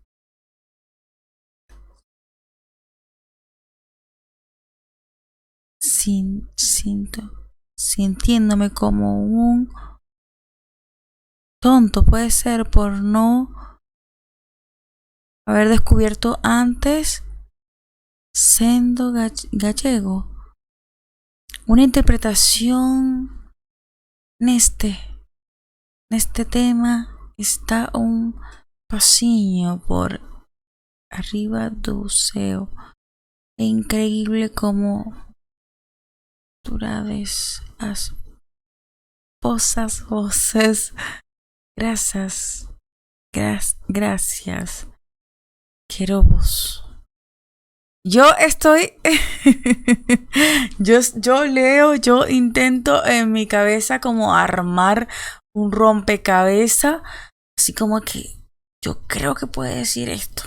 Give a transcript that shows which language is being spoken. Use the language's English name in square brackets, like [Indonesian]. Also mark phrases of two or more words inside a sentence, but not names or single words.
[Spanish] Sintiéndome como un tonto, puede ser, por no haber descubierto antes siendo gallego. Una interpretación en este tema está un pasillo por arriba [Galician] do céu. É increíble como durades as vossas voces. [Spanish] Gracias. Quiero vos. Yo estoy, yo leo, yo intento en mi cabeza como armar un rompecabezas, así como que yo creo que puede decir esto.